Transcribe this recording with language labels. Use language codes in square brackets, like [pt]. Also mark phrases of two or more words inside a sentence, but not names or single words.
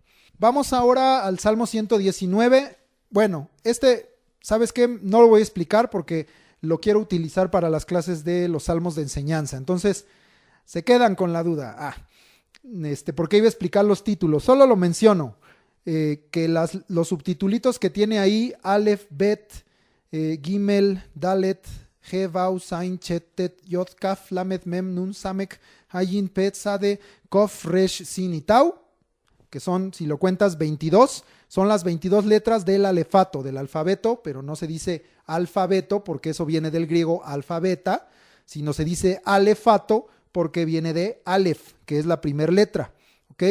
[es] Vamos ahora al Salmo 119. Bueno, ¿sabes qué? No lo voy a explicar porque lo quiero utilizar para las clases de los salmos de enseñanza. Entonces, se quedan con la duda. ¿Por qué iba a explicar los títulos? Solo lo menciono. Que los subtitulitos que tiene ahí, Aleph, Bet, Gimel, Dalet, He, Vau, Zain, Chet, Tet, Yod, Kaf, Lamed, Mem, Nun, Samek, Ayin, Pet, Sade, Kof, Resh, Sin y Tau, que son, si lo cuentas, 22, son las 22 letras del alefato, del alfabeto, pero no se dice alfabeto porque eso viene del griego alfabeta, sino se dice alefato porque viene de Aleph, que es la primera letra. ¿Okay?